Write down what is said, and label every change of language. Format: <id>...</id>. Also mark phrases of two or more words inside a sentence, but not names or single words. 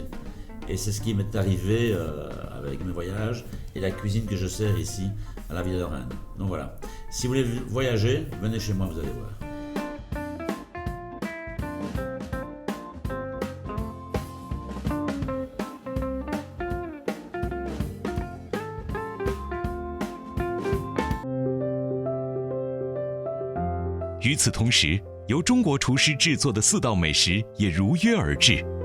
<fr>Et c'est ce qui m'est arrivé avec mes voyages et la cuisine que je sers ici à la Villa-Lorraine. Donc voilà, si vous voulez voyager, venez chez moi, vous allez voir.</fr> <zh>与此同时，由中国厨师制作的4道美食也如约而至。</zh>